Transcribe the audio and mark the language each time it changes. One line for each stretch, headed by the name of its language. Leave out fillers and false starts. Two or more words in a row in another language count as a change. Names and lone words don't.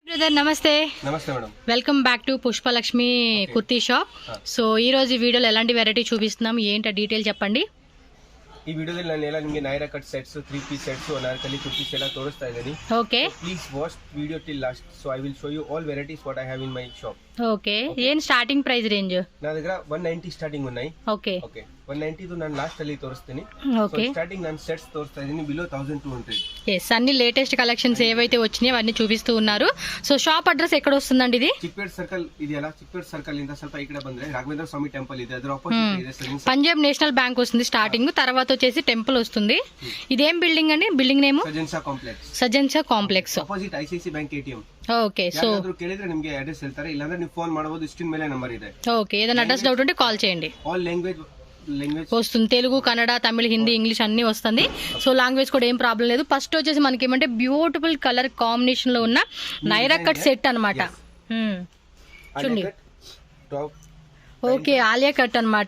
Telugu: బ్రదర్ నమస్తే. నమస్తే మేడం.
English: welcome back to
Telugu: పుష్పలక్ష్మి కుర్తీ షాప్. సో ఈ రోజు ఈ వీడియోలో ఎలాంటి వెరైటీ చూపిస్తున్నాం, ఏంటో డీటెయిల్ చెప్పండి.
Kannada: ಈ ವಿಡಿಯೋದಲ್ಲಿ ನಾನು ಎಲ್ಲ ನಿಮಗೆ ನೈರಾ
English: cut sets 3 piece sets
Kannada: ಅನಾರ್ಕಲಿ ಕುರ್ತೀಸ್ ಎಲ್ಲ ತೋರಿಸ್ತಾ ಇದ್ದೀನಿ. ಓಕೆ,
English: please watch video till last. so I will show you all varieties what I have in my shop. ఓకే, ఏం starting price range?
Telugu: నా దగ్గర 190 స్టార్టింగ్ ఉన్నాయి. ఓకే
Kannada: ఓకే, 190 తో ನಾನು లాస్ట్ ಅಲ್ಲಿ ತೋರಿಸ್ತೀನಿ. ఓకే, స్టార్టింగ్ ನಾನು ಸೆಟ್ಸ್ ತೋರಿಸ್ತಾ ಇದ್ದೀನಿ బిలో 1200.
Telugu: yes, అన్ని
English: latest collections
Telugu: ఏవైతే వచ్చినాయో అవన్నీ చూపిస్తూ ఉన్నారు. సో షాప్ అడ్రస్ ఎక్కడ వస్తుందండి? ఇది
Kannada: చిక్పేట్ సర్కిల్ ಇದೆಯಲ್ಲ, ಚಿಕ್ಪೇಟ್ ಸರ್ಕಲ್ ಇಂದ ಸ್ವಲ್ಪ ಈ ಕಡೆ ಬಂದ್ರೆ ರಾಘವೇಂದ್ರ ಸ್ವಾಮಿ ಟೆಂಪಲ್ ಇದೆ, ಅದರ ಆಪೋಸಿಟ್ ಇದೆ ಸರ್.
Telugu: పంజాబ్ నేషనల్ బ్యాంక్ వస్తుంది స్టార్టింగ్, తర్వాత వచ్చేసి టెంపుల్ వస్తుంది. ఇదేం బిల్డింగ్ అండి?
English: building name
Telugu: సజెన్సా కాంప్లెక్స్,
English: opposite ICICI bank ATM. okay, so
Kannada: ಕೇಳಿದ್ರೆ ನಿಮಗೆ ಅಡ್ರೆಸ್ ಹೇಳ್ತಾರೆ, ಇಲ್ಲಾಂದ್ರೆ ನೀವು ಫೋನ್ ಮಾಡಬಹುದು. ಸ್ಕ್ರೀನ್ ಮೇಲೆ ನಂಬರ್ ಇದೆ.
Telugu: ఓకే, ఏదైనా
English: address doubt
Telugu: ఉంటే కాల్ చేయండి.
English: all language
Telugu: వస్తుంది, తెలుగు, కన్నడ, తమిళ, హిందీ, ఇంగ్లీష్ అన్ని వస్తుంది. సో లాంగ్వేజ్ కూడా ఏం ప్రాబ్లం లేదు. ఫస్ట్ వచ్చేసి మనకి ఏమంటే
English: beautiful colour combination
Telugu: లో ఉన్న నైరా కట్ సెట్ అనమాట. చూడండి, ఓకే, ఆలియా కట్ అనమాట.